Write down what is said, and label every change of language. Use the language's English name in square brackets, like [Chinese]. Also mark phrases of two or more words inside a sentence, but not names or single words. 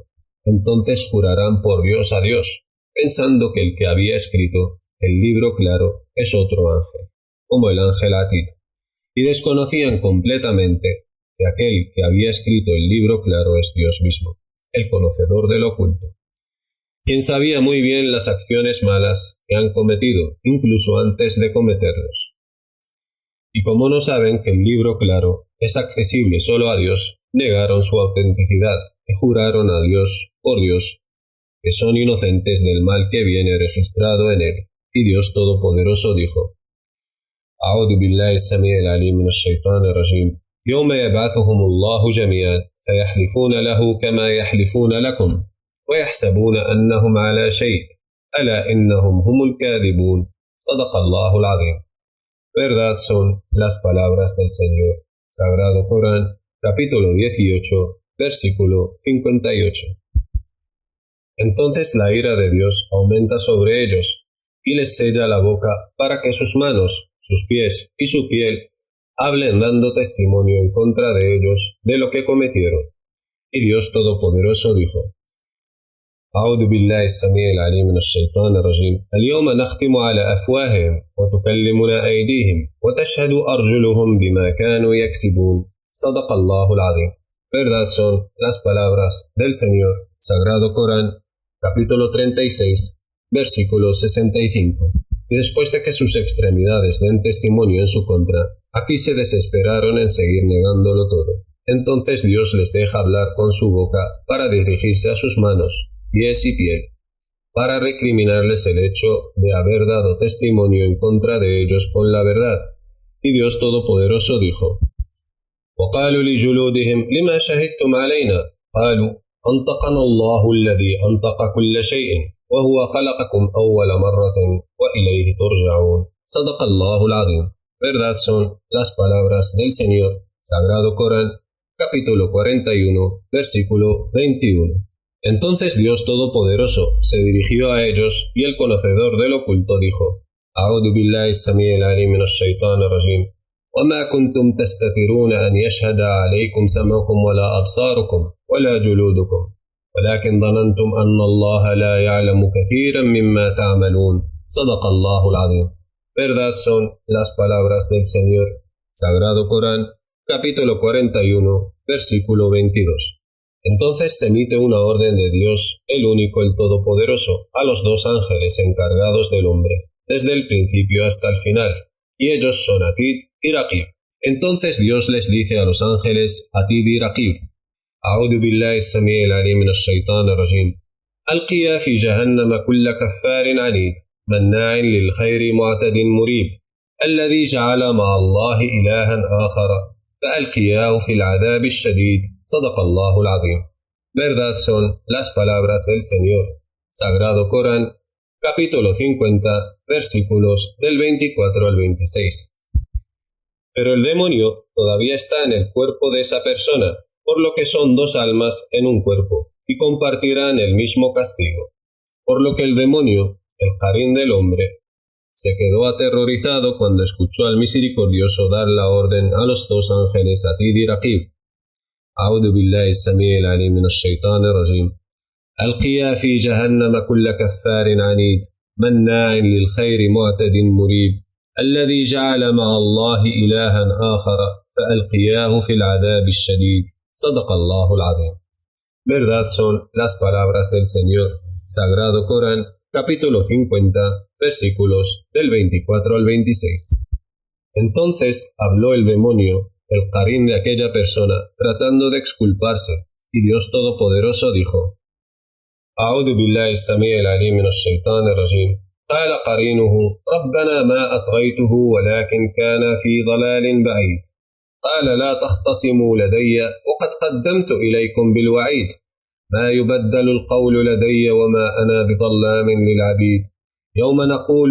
[Spanish] Entonces jurarán por Dios a Dios, pensando que el que había escrito el libro claro es otro ángel, como el ángel Atid, y desconocían completamente que aquel que había escrito el libro claro es Dios mismo, el conocedor del oculto, quien sabía muy bien las acciones malas que han cometido, incluso antes de cometerlos. Y como no saben que el libro claro es accesible solo a Dios, negaron su autenticidad y juraron a Dios, por Dios, que son inocentes del mal que viene registrado en él. Y Dios Todopoderoso dijo: [Arabic] أعوذ بالله السميع العليم من الشيطان الرجيم. يوم يبعثهم الله جميعا فيحلفون له كما يحلفون لكم ويحسبون أنهم على شيء'. ألا إنهم هم الكاذبون. صدق الله العظيم. [Spanish] Verdad son las palabras del Señor. Sagrado Corán, capítulo 18, versículo 58. Entonces la ira de Dios aumenta sobre ellos, y les sella la boca para que sus manos, sus pies y su piel hablen dando testimonio en contra de ellos de lo que cometieron. Y Dios Todopoderoso dijo: [Arabic] أعوذ بالله السميع العليم من الشيطان الرجيم اليوم نختم على أفواههم وتكلمنا أيديهم وتشهد أرجلهم بما كانوا يكسبون صدق الله العظيم. [Spanish] Verdad son las palabras del Señor, Sagrado Corán, capítulo 36, versículo 65. Y después de que sus extremidades den testimonio en su contra, aquí se desesperaron en seguir negándolo todo. Entonces Dios les deja hablar con su boca para dirigirse a sus manos, pies y piel, para recriminarles el hecho de haber dado testimonio en contra de ellos con la verdad. Y Dios Todopoderoso dijo: [Arabic] وقالوا لجلودهم لما شهدتم علينا قالوا أنطقنا الله الذي أنطق كل شيء وهو خلقكم أول مرة وإليه ترجعون صدق الله العظيم. [Spanish] Verdad son las palabras del Señor, Sagrado Corán, capítulo 41, versículo 21. Entonces Dios Todopoderoso se dirigió a ellos y el conocedor del oculto dijo: [Arabic] أعوذ بالله السميع العليم من الشيطان الرجيم وما كنتم تستترون أن يشهد عليكم سمعكم ولا أبصاركم ولا جلودكم ولكن ظننتم أن الله لا يعلم كثيرا مما تعملون صدق الله العظيم. [Spanish] Verdad son las palabras del Señor, Sagrado Corán, capítulo 41, versículo 22. Entonces se emite una orden de Dios, el único, el Todopoderoso, a los dos ángeles encargados del hombre, desde el principio hasta el final, y ellos son Atid y Raqib. Entonces Dios les dice a los ángeles Atid y Raqib: [Arabic] أعوذ بالله السميع العليم من الشيطان الرجيم ألقيا في جهنم كل كفار عنيد مناع للخير معتد مريب الذي جعل مع الله إلها آخر فألقياه في العذاب الشديد صدق الله العظيم. [Spanish] Verdad son las palabras del Señor, Sagrado Corán, capítulo 50, versículos del 24 al 26. Pero el demonio todavía está en el cuerpo de esa persona, por lo que son dos almas en un cuerpo, y compartirán el mismo castigo. Por lo que el demonio, el Qarín del hombre, se quedó aterrorizado cuando escuchó al misericordioso dar la orden a los dos ángeles Atid y Raqib. [Arabic] أعوذ بالله السميع العليم من الشيطان الرجيم ألقيا في جهنم كل كفار عنيد مناع للخير معتد مريب الذي جعل مع الله إلها آخر فألقياه في العذاب الشديد صدق الله العظيم. [Spanish] Verdad son las palabras del Señor, Sagrado Corán, capítulo 50, versículos del 24 al 26. Entonces habló el demonio, el Qarín de aquella persona, tratando de exculparse, y Dios Todopoderoso dijo: [Arabic] أعوذ بالله السميع العليم من الشيطان الرجيم قال قرينه ربنا ما أطغيته ولكن كان في ضلال بعيد قال لا تختصموا لدي وقد قدمت إليكم بالوعيد ما يبدل القول لدي وما أنا بظلام للعبيد يوم نقول